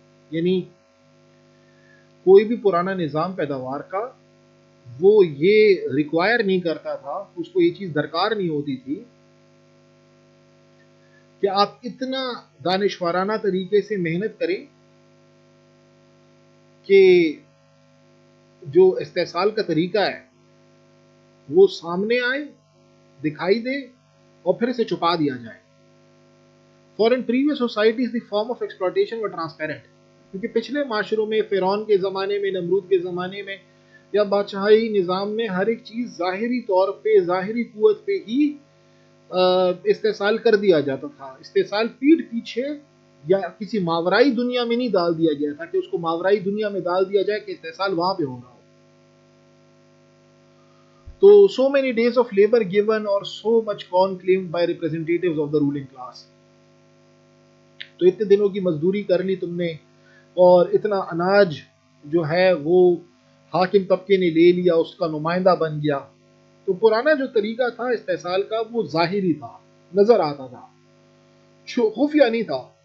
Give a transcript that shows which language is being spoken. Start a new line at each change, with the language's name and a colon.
Urdu: یعنی کوئی بھی پرانا نظام پیداوار کا وہ یہ ریکوائر نہیں کرتا تھا، اس کو یہ چیز درکار نہیں ہوتی تھی کہ آپ اتنا دانشورانہ طریقے سے محنت کریں کہ جو استحصال کا طریقہ ہے وہ سامنے آئے، دکھائی دے اور پھر اسے چھپا دیا جائے.
English: For in previous societies the form of exploitation were transparent.
Urdu: کیونکہ پچھلے معاشروں میں، فرعون کے زمانے میں، نمرود کے زمانے میں یا بادشاہی نظام میں ہر ایک چیز ظاہری طور پہ، ظاہری قوت پہ ہی استحصال کر دیا جاتا تھا. استحصال پیٹھ پیچھے یا کسی ماورائی دنیا میں نہیں ڈال دیا گیا تھا کہ اس کو ماورائی دنیا میں ڈال دیا جائے کہ استحصال وہاں پہ ہو رہا ہو. تو
English: so many days of labor given or so much corn claimed by representatives of the ruling class.
Urdu: تو اتنے دنوں کی مزدوری کر لی تم نے اور اتنا اناج جو ہے وہ حاکم طبقے نے لے لیا، اس کا نمائندہ بن گیا. تو پرانا جو طریقہ تھا استحصال کا وہ ظاہری تھا، نظر آتا تھا، خفیہ نہیں تھا.